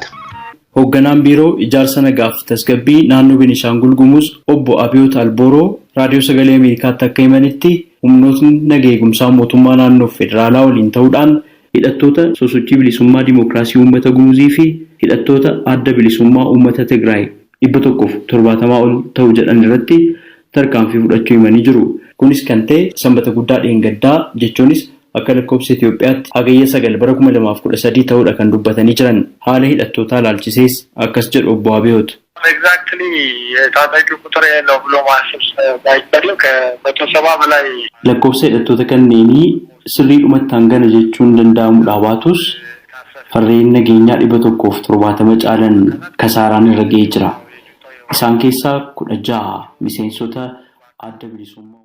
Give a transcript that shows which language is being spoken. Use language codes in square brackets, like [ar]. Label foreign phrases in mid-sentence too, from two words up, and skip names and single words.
[om] Hoogganaan biiroo ijaarsa nagaa fi tasgabbii naannoo Beenshaangul Gumuz obbo Abiyoot Albooroo raadiyoo sagalee Ameerikaatti akka himanitti humnootni nagaa eegumsaa mootummaa naannoo federaalaa waliin ta'uudhaan hidhattoota sosochii bilisummaa dimokiraasii uummata Gumuzii fi hidhattoota adda bilisummaa uummata Tigraay 170 ol ta'u jedhan irratti tarkaanfii fudhachuu himanii jiru. Kunis kan ta'e sanbata guddaa dheengaddaa jechuunis akka lakkoofsa Itoophiyaatti hagayya 9 bara 2013 ta'uudha kan dubbatanii jiran. Haala hidhattootaa ilaalchisees akkas jedhu obbo Abiyoot. [am] ኤግዛክትሊ የታጣቂ ቁጥር ያለው ብሎ ማሰብ ባይቻልም ከ170 በላይ [om] lakkoofsa hidhattoota kanneenii sirriidhumatti hangana jechuun danda'amudha baatus farreen nageenyaa 170 caalan kasaaraan irra ga'ee jira. Isaan keessaa 16 miseensota adda bilisummaa